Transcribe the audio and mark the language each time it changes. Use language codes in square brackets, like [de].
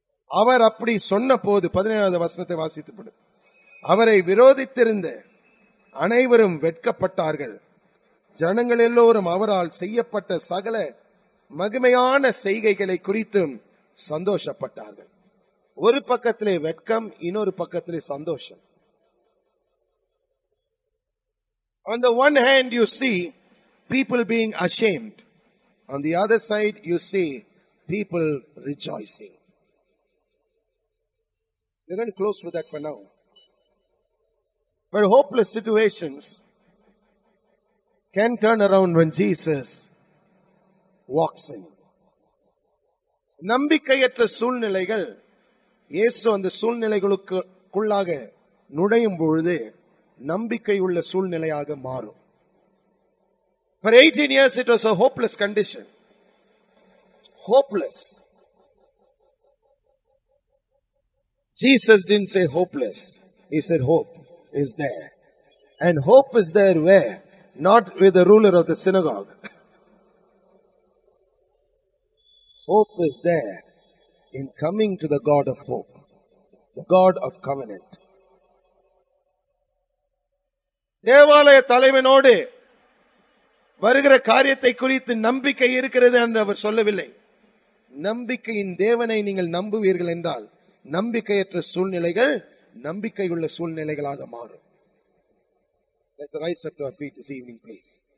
[ta] அவர் அப்படி சொன்ன போது 17வது வசனத்தை வாசித்து, அவரை விரோதித்திருந்த அனைவரும் வெட்கப்பட்டார்கள். ஜனங்கள் எல்லோரும் அவரால் செய்யப்பட்ட சகல மகிமையான செய்கைகளை குறித்தும் சந்தோஷப்பட்டார்கள். ஒரு பக்கத்திலே வெட்கம், இன்னொரு பக்கத்திலே சந்தோஷம். [en] On the one hand you see people being ashamed. On the other side you see people rejoicing. We're going to close with that for now. But hopeless situations can turn around when Jesus walks in. [ta] நம்பிக்கையற்ற சூழ்நிலைகள் இயேசு அந்த சூழ்நிலைகளுக்குள்ளாக நுழையும் பொழுது நம்பிக்கை உள்ள சூழ்நிலையாக மாறும். [en] For 18 years it was a hopeless condition. Hopeless. Jesus didn't say hopeless. He said hope is there. And hope is there where? Not with the ruler of the synagogue. Hope is there in coming to the God of hope, the God of covenant. [ta] தேவாலய தலைவனோடு வருகிற காரியத்தை குறித்து நம்பிக்கை இருக்கிறது என்று அவர் சொல்லவில்லை. நம்பிக்கையின் தேவனை நீங்கள் நம்புவீர்கள் என்றால் நம்பிக்கையற்ற சூழ்நிலைகள் நம்பிக்கையுள்ள சூழ்நிலைகளாக மாறும். [en] Let's rise up to our feet this evening, please.